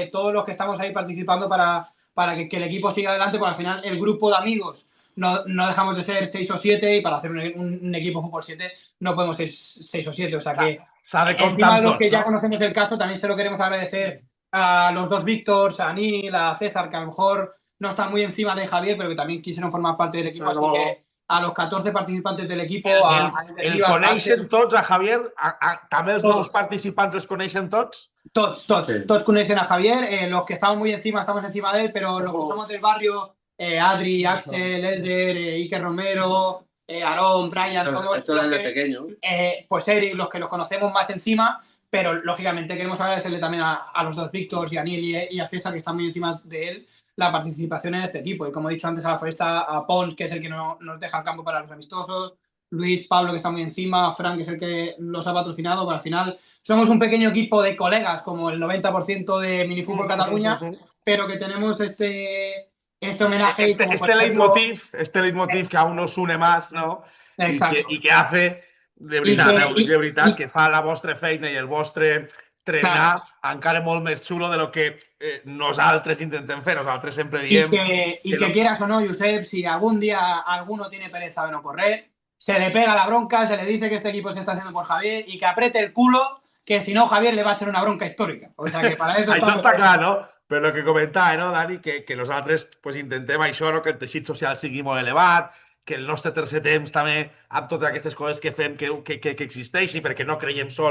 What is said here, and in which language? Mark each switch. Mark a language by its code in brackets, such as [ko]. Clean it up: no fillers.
[es] Todos los que estamos ahí participando para que el equipo siga adelante, porque al final el grupo de amigos no dejamos de ser 6 o 7 y para hacer un equipo fútbol 7 no podemos ser 6 o 7. O sea que encima de los que ya conocemos el caso, también se lo queremos agradecer a los dos Víctors, a Neil, a César, que a lo mejor no están muy encima de Javier, pero que también quisieron formar parte del equipo. Así que a los 14 participantes del equipo... [ca] El coneixen tots, a Javier? També els nous participants els coneixen tots? [es] Todos conocen a Javier. Los que estamos muy encima, estamos encima de él, pero los que somos del barrio... Adri, Axel, Elder, Iker Romero, Aarón, Brian, esto desde pequeño. Pues Eric, los que los conocemos más encima, pero lógicamente queremos agradecerle también a los dos Víctors y a Neil y a César, que están muy encima de él, la participación en este equipo. Y como he dicho antes, a la Foresta, a Pons, que es el que nos deja el campo para los amistosos, Luis, Pablo, que está muy encima, Frank, que es el que los ha patrocinado, pero al final somos un pequeño equipo de colegas, como el 90% de Minifútbol Cataluña, pero que tenemos este homenaje. Este leitmotiv que aún nos une más, ¿no? Exacto. [ca] I que hace, de veritat, que fa la vostra feina i el vostre treballar encara molt més xulo de lo que nosaltres intentem fer. Nosaltres sempre diem... [es] Y que quieras o no, Josep, si algún día alguno tiene pereza de no correr, se le pega la bronca, se le dice que este equipo se está haciendo por Javier y que apriete el culo, que si no Javier le va a echar una bronca histórica. O sea que para eso... [ca] Això està clar, no? Però el que comentava, no, Dani, que nosaltres pues, intentem això, no? Que el teixit social sigui molt elevat, que el nostre tercer temps també, amb totes aquestes coses que fem, que existeixi, perquè no creiem